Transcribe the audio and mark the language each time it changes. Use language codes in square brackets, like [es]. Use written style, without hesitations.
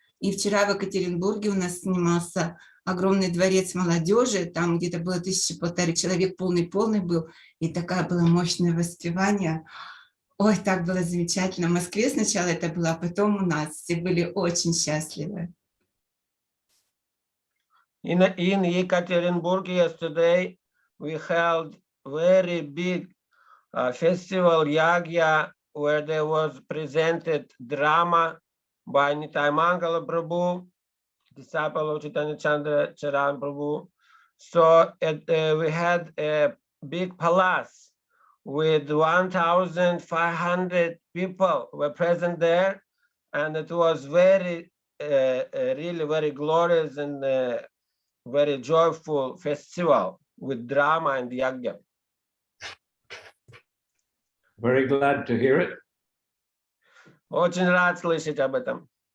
[ru] И вчера в Екатеринбурге у нас снимался огромный дворец молодежи, там где-то было 1500 человек, полный был, и такое было мощное воспевание. Ой, так было замечательно. В Москве сначала это было, а потом у нас все были очень счастливы. [en] In Yekaterinburg yesterday, we held very big festival Yagya, where there was presented drama by Nitai Mangala Prabhu, disciple of Chaitanya Chandra Charan Prabhu. So we had a big palace with 1,500 people were present there, and it was very, really very glorious and very joyful festival with drama and yagya. Very glad to hear it. [ru] Очень рад слышать об этом.